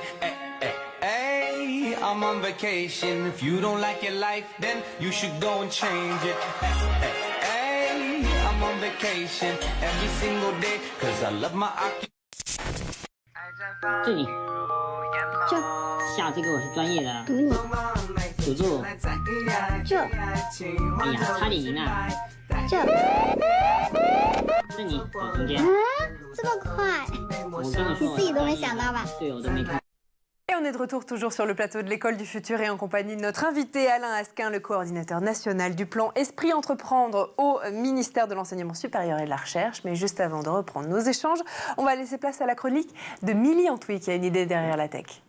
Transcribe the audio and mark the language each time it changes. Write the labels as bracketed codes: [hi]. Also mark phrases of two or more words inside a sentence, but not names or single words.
[en] Hey, hey, hey, I'm on vacation. If you don't like your life, then you should go and change it. Hey, hey, hey, I'm on vacation every single day, cause I love my occupation. [zh] 这里，这下这个我是专业的，赌注，这，哎呀，差点赢了，这你中间，这么快，我跟你说，你自己都没想到吧？对，我都没看。 [fr] Et on est de retour toujours sur le plateau de l'École du Futur et en compagnie de notre invité Alain Asquin, le coordinateur national du plan Esprit Entreprendre au ministère de l'Enseignement supérieur et de la Recherche. Mais juste avant de reprendre nos échanges, on va laisser place à la chronique de Milly Antwi qui a une idée derrière la tech.